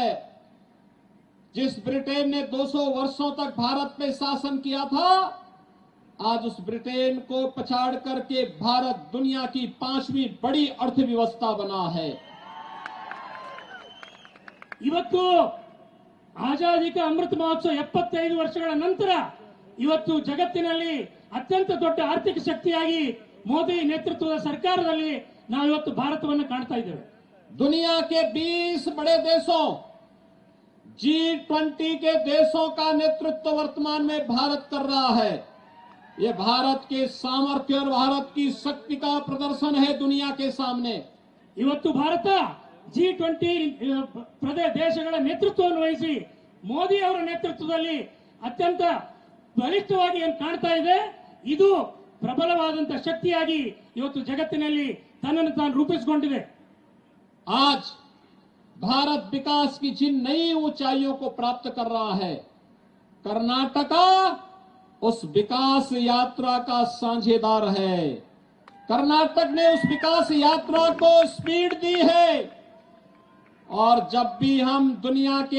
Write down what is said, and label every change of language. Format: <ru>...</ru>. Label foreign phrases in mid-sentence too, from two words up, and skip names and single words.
<hi>जिस ब्रिटेन ने 200 वर्षों तक भारत पे शासन किया था, आज उस ब्रिटेन को पछाड़ करके भारत दुनिया की 5वीं बड़ी अर्थव्यवस्था बना है।</hi> <kn>ಇವತ್ತು ಆಜಾದಿ ಕಾ ಅಮೃತ ಮಹೋತ್ಸವ 75 ವರ್ಷಗಳ ನಂತರ ಇವತ್ತು ಜಗತ್ತಿನಲ್ಲಿ ಅತ್ಯಂತ ದೊಡ್ಡ ಆರ್ಥಿಕ ಶಕ್ತಿಯಾಗಿ ಮೋದಿ ನೇತೃತ್ವದ ಸರ್ಕಾರದಲ್ಲಿ ನಾವು ಇವತ್ತು ಭಾರತವನ್ನು ಕಾಣ್ತಾ ಇದ್ದೇವೆ.</kn> <hi>दुनिया के 20 बड़े देशों G20 के देशों का नेतृत्व वर्तमान में भारत कर रहा है। ये भारत के सामर्थ्य और भारत की शक्ति का प्रदर्शन है दुनिया के सामने।</hi> <kn>ಇವತ್ತು ಭಾರತ G20 ದೇಶಗಳ ನೇತೃತ್ವವನ್ನು ವಹಿಸಿ ಮೋದಿ ಅವರ ನೇತೃತ್ವದಲ್ಲಿ ಅತ್ಯಂತ ಬಲಿಷ್ಠವಾಗಿ ಏನು ಕಾಣ್ತಾ ಇದೆ. ಇದು ಪ್ರಬಲವಾದಂತಹ ಶಕ್ತಿಯಾಗಿ ಇವತ್ತು ಜಗತ್ತಿನಲ್ಲಿ ತನ್ನನ್ನು ತಾನು ರೂಪಿಸಿಕೊಂಡಿದೆ.</kn> <hi>आज भारत विकास की जिन नई ऊंचाइयों को प्राप्त कर रहा है, कर्नाटका उस विकास यात्रा का साझेदार है। कर्नाटक ने उस विकास यात्रा को स्पीड दी है और जब भी हम दुनिया के</hi>